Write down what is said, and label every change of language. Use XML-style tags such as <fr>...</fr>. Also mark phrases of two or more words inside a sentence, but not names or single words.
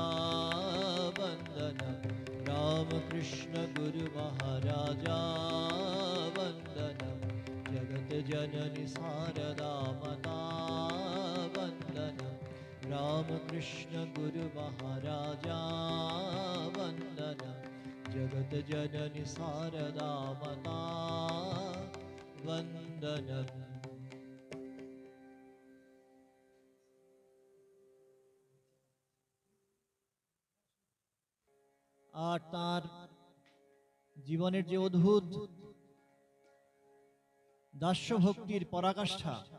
<sa>वन्दनं रामकृष्ण गुरु महाराजा वन्दनं जगत जननी शारदा माता वन्दनं रामकृष्ण गुरु महाराजा वन्दनं जगत जननी शारदा माता वन्दनं।</sa> <bn>আর তার জীবনের যে অদ্ভুত দাস্য ভক্তির পরাকাষ্ঠা,</bn>